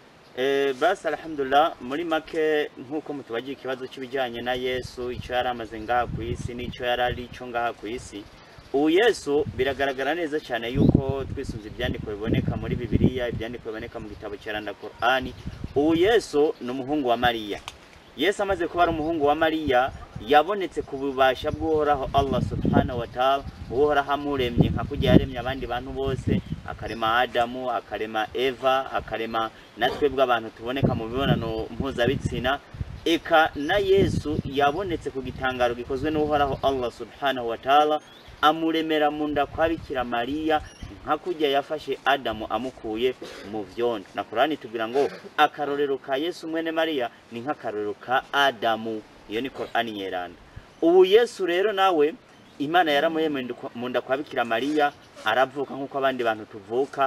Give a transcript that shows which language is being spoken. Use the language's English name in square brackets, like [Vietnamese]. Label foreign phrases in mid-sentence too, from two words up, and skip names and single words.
[Rundi] Basi alhamdulillah, muri make nkuko mutubagiye ikibazo cy'ibijyanye na Yesu, icyo yaramaze ngaha ku isi n'icyo yarari cyo ngaha ku isi. Uwo Yesu biragaragara neza cyane yuko twisunze ibyandiko biboneka muri Bibiliya, ibyandiko biboneka mu gitabo cy'Iranda Qur'ani. Uwo Yesu ni umuhungu wa Mariya. Yesu amaze kuba ari umuhungu wa Mariya, yabonetse ku bubasha bw'uhoraho [Arabic] الله سبحانه وتعالى, [Rundi] uhoraho amuremye nka kujya yaremye abandi bantu bose, akarema Adamu, akarema Eva, akarema natwe bw'abantu tuboneka mu mibonano mpuzabitsina. Eka na Yesu yabonetse ku gitangaro gikozwe n'uhoraho [Arabic] الله سبحانه وتعالى, [Rundi] amuremera mu nda kwa Bikira Mariya nka kujya yafashe Adamu amukuye mu vyondo. Na Qur'ani tubwira ngo akarorero ka Yesu mwene Mariya ni nk'akarorero ka Adamu. Iyo ni Qur'ani nyeranda. Ubu Yesu rero nawe Imana yaramuyemeye mu nda kwa Bikira Mariya, aravuka nk'uko abandi bantu tuvuka.